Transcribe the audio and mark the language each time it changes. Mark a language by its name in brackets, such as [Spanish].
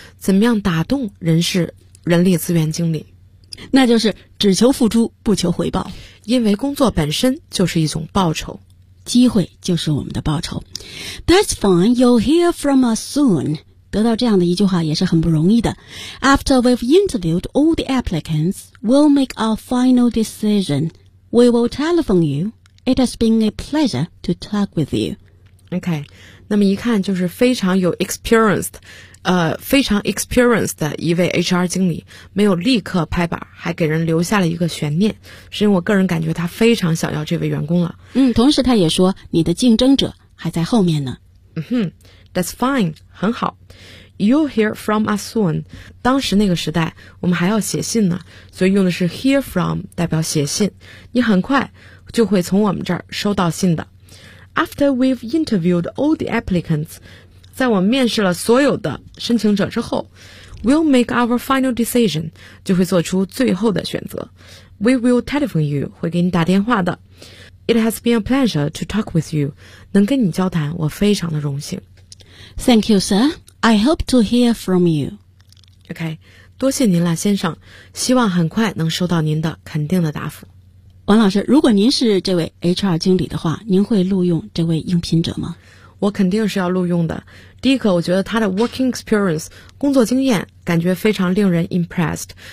[Chinese] 怎么样打动人力资源经理？那就是只求付出不求回报，因为工作本身就是一种报酬，机会就是我们的报酬。 [English] That's fine, you'll hear from us soon. [Chinese] 得到这样的一句话也是很不容易的。 [English] After we've interviewed all the applicants, we'll make our final decision. We will telephone you. It has been a pleasure to talk with you. [Chinese] OK, 那么一看就是非常有 experienced非常 experienced 的一位 HR 经理，没有立刻拍板，还给人留下了一个悬念，是因为我个人感觉他非常想要这位员工了。嗯，同时他也说你的竞争者还在后面呢。 [English] 嗯哼 ，That's fine， [Chinese] 很好。 [English] You'll hear from us soon。 [Chinese] 当时那个时代，我们还要写信呢，所以用的是 hear from 代表写信。你很快就会从我们这儿收到信的。 [English] After we've interviewed all the applicants。 [Chinese] 在我面试了所有的申请者之后 [English] We'll make our final decision [Chinese] 就会做出最后的选择 [English] We will telephone you [Chinese] 会给你打电话的 [English] It has been a pleasure to talk with you [Chinese] 能跟你交谈我非常的荣幸 [English] Thank you sir I hope to hear from you [Chinese] OK 多谢您啦先生希望很快能收到您的肯定的答复王老师如果您是这位 HR 经理的话您会录用这位应聘者吗我肯定是要录用的。第一个，我觉得他的 [English] working experience [Chinese] 工作经验感觉非常令人 impressed。